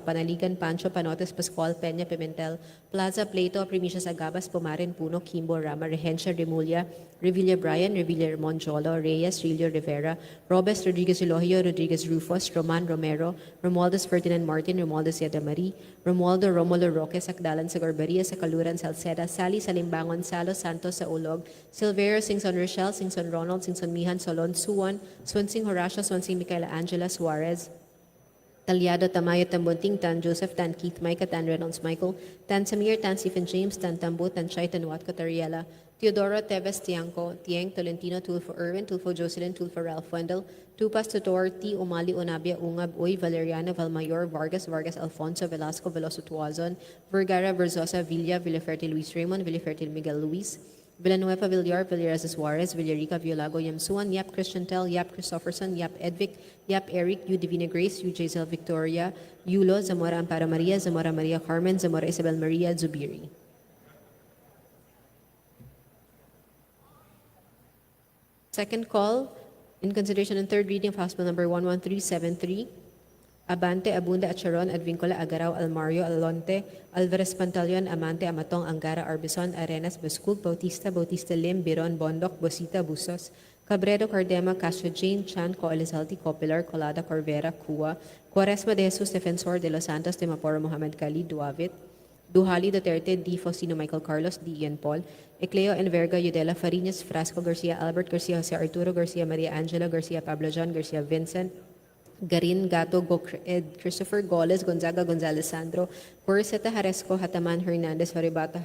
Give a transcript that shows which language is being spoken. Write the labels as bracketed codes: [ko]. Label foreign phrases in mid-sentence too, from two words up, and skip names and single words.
[en] Panaligan, Pancho, Panotes, Pascual, Peña, Pimentel, Plaza, Plato, Primicias, Agabas, Pumarin, Puno, Kimbo, Rama, Regencia, Remulla, Revilla, Brian, Revilla, Monjolo, Reyes, Rilio, Rivera, Robes, Rodriguez, Elohio, Rodriguez, Rufus, Roman, Romero, Romualdez, Ferdinand Martin, Romualdo Siadamari, Romualdo Romulo Roque, Sakdalan sa Garbaria, sa Kaluran, Salceda, Sally Salimbangon, Salo Santos sa Ulog, Silverio, Singson Rochelle, Singson Ronald, Singson Mihan, Solon, Suwan, Swansing Horacio, Swansing Micaela Angela Suarez, Talyado, Tamayo, Tambunting, Tan Joseph, Tan Keith, Micah, Tan Reynolds Michael, Tan Samir, Tan Stephen James, Tan Tambo, Tan Chay, Tan Watco, Tariela, Teodoro, Teves, Tiangco, Tieng, Tolentino, Tulfo Irwin, Tulfo Jocelyn, Tulfo Ralph Wendell, Tupas, Tutor, T. Umali, Unabia, Ungab, Uy, Valeriano, Valmayor, Vargas, Vargas, Alfonso, Velasco, Veloso Tuazon, Vergara, Verzosa, Villa, Villafertil, Luis Raymond, Villafertil, Miguel Luis, Villanueva, Villar, Villarez Suarez, Villarica, Violago, Yamsuan, Yap Christian Tel, Yap Christopherson, Yap Edvic, Yap Eric, U Divina Grace, U Jazel Victoria, Yulo, Zamora Amparo Maria, Zamora Maria Carmen, Zamora Isabel Maria, Zubiri. Second call, in consideration and third reading of House Bill number 11373, Abante, Abunda, Acharon, Advincula, Agaraw, Almario, Alonte, Alvarez, Pantaleon, Amante, Amatong, Angara, Arbison, Arenas, Bascul, Bautista, Bautista, Lim, Biron, Bondok, Bosita, Busos, Cabredo, Cardema, Castro, Jane, Chan, Co, Elizalde, Copilar, Colada, Corvera, Cua, Quaresma de Jesus, Defensor de los Santos, de Maporo, Mohamed Kali, Duavit, Duhali, Duterte, D. Faustino, Michael Carlos, D. Ian Paul, Ecleo, Enverga, Yudela, Farinas, Frasco, Garcia, Albert, Garcia, Jose Arturo, Garcia, Maria Angela, Garcia, Pablo John, Garcia, Vincent, Garin, Gato, Ed, Christopher Goles, Gonzaga, Gonzalez, Sandro, Corseta, Haresco, Hataman, Hernandez, Horibata,